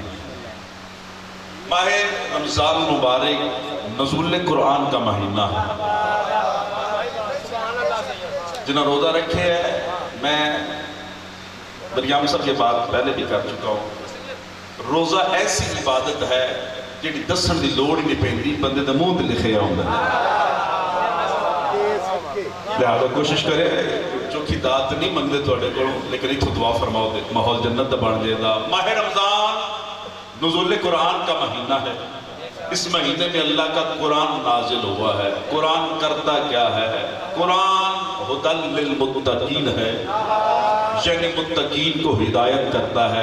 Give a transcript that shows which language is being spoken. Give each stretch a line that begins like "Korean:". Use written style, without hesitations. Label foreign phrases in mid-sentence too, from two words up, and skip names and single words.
Urdu: ماہ رمضان مبارک نزول قرآن کا مہینہ ہے۔
Punjabi: جنہوں روزہ رکھے ہیں،
Urdu: میں بریام صاحب یہ بات پہلے بھی کر چکا ہوں، روزہ ایسی عبادت ہے
Punjabi: جیڑی دسن دی لوڑ ہی نہیں پیندی، بندے دے منہ تے لکھیا ہوندا ہے۔ لہذا کوشش کرے چوکھی دات نہیں منگدے تواڈے کولوں، لیکن اتھوں دعا فرماؤ دے ماحول جنت دا بن جائے گا۔
Urdu: ماہ رمضان نزول قرآن کا مہینہ ہے، اس مہینے میں اللہ کا قرآن نازل ہوا ہے۔ قرآن کرتا کیا ہے؟ قرآن
Arabic: ہدی للمتقین
Urdu: ہے، یعنی متقین کو ہدایت کرتا ہے۔